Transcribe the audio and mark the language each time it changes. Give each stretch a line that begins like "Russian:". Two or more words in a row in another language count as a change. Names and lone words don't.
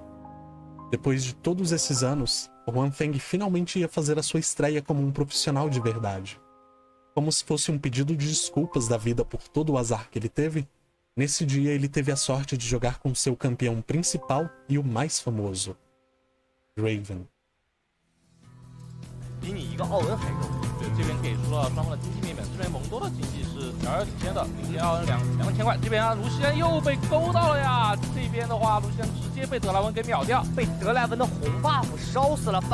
Portuguese: Depois de todos esses anos, o Han Feng finalmente ia fazer a sua estreia como um profissional de verdade. Como se fosse um pedido de desculpas da vida por todo o azar que ele teve, nesse dia ele teve a sorte de jogar com seu campeão principal e o mais famoso, Draven.
Chinese: 比你一个奥恩还肉。这边给出了双方的经济面板，这边蒙多的经济是2领先的，领先奥恩2000块。这边啊，卢锡安又被勾到了呀！这边的话，卢锡安直接被德莱文给秒掉，被德莱文的红 buff 烧死了。